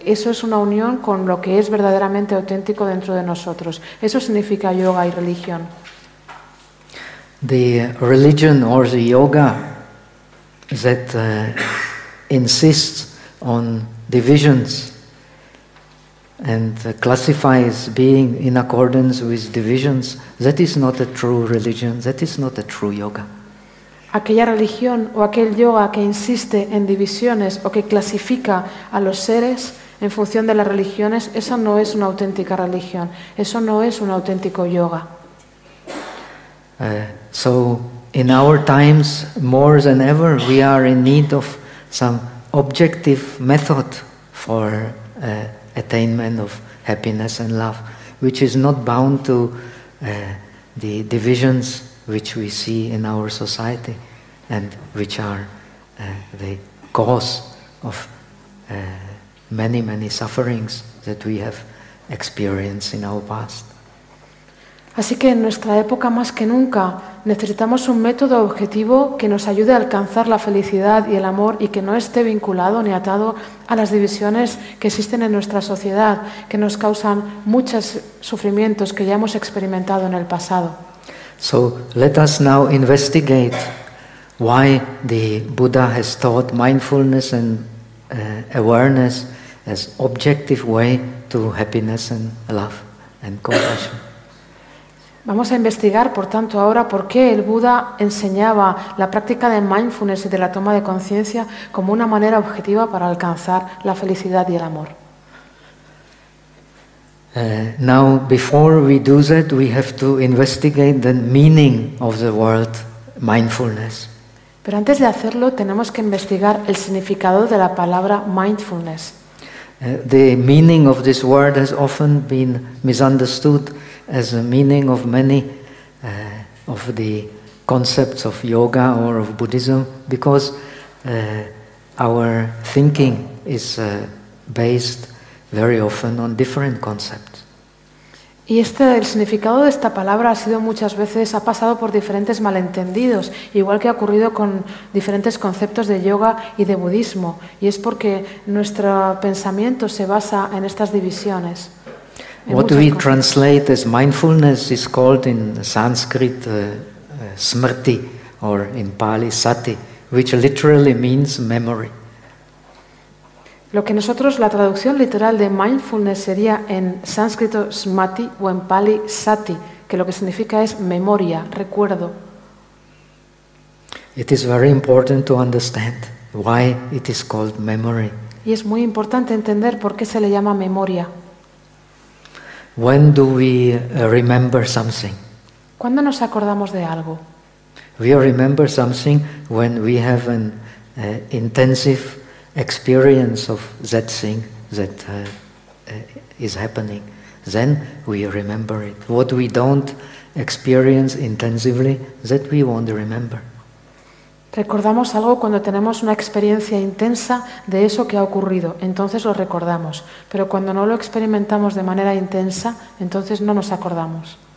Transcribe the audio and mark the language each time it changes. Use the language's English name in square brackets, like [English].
[Spanish] Eso es una unión con lo que es verdaderamente auténtico dentro de nosotros. Eso significa yoga y religión. [English] The religion or the yoga that insists on divisions and classifies being in accordance with divisions, that is not a true religion, that is not a true yoga. [Spanish] Aquella religión o aquel yoga que insiste en divisiones o que clasifica a los seres en función de las religiones, esa no es una auténtica religión, eso no es un auténtico yoga. [English] So in our times, more than ever, we are in need of some objective method for attainment of happiness and love, which is not bound to the divisions which we see in our society and which are the cause of many, many sufferings that we have experienced in our past. [Spanish] Así que en nuestra época más que nunca necesitamos un método objetivo que nos ayude a alcanzar la felicidad y el amor y que no esté vinculado ni atado a las divisiones que existen en nuestra sociedad, que nos causan muchos sufrimientos que ya hemos experimentado en el pasado. [English] So let us now investigate why the Buddha has taught mindfulness and awareness as objective way to happiness and love and compassion. [Spanish] Vamos a investigar, por tanto, ahora por qué el Buda enseñaba la práctica de mindfulness y de la toma de conciencia como una manera objetiva para alcanzar la felicidad y el amor. [English] Now, before we do that, we have to investigate the meaning of the word mindfulness. [Spanish] Pero antes de hacerlo, tenemos que investigar el significado de la palabra mindfulness. [English] The meaning of this word has often been misunderstood as a meaning of many of the concepts of yoga or of Buddhism, because our thinking is based very often on different concepts. [Spanish] Y el significado de esta palabra ha sido muchas veces, ha pasado por diferentes malentendidos, igual que ha ocurrido con diferentes conceptos de yoga y de budismo. Y es porque nuestro pensamiento se basa en estas divisiones. [English] What we translate as mindfulness is called in Sanskrit smriti, or in Pali sati, which literally means memory. [Spanish] Lo que nosotros, la traducción literal de mindfulness sería en sánscrito smati o en Pali sati, que lo que significa es memoria, recuerdo. [English] It is very important to understand why it is called memory. [Spanish] Y es muy importante entender por qué se le llama memoria. [English] When do we remember something? [Spanish] ¿Cuándo nos acordamos de algo? [English] We remember something when we have an intensive experience of that thing that is happening. Then we remember it. What we don't experience intensively, that we won't remember. [Spanish] Recordamos algo cuando tenemos una experiencia intensa de eso que ha ocurrido, entonces lo recordamos. Pero cuando no lo experimentamos de manera intensa, entonces no nos acordamos.